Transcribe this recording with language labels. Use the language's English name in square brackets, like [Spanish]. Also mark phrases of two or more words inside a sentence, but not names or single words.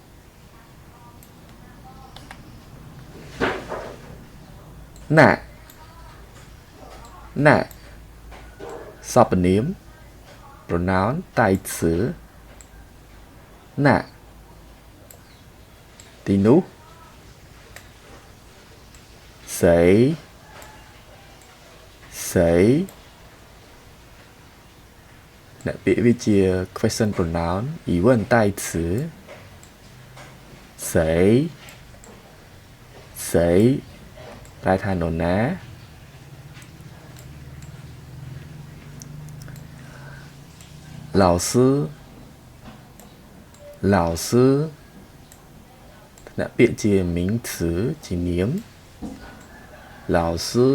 [Khmer] ណាសព្វនាម pronoun 代词ណាទីនោះ谁អ្នកពាក្យវាជា [English] question pronoun [Khmer] 疑问代词谁ប្រែថានរណា老师អ្នកពាក្យជា名词ជានាម老师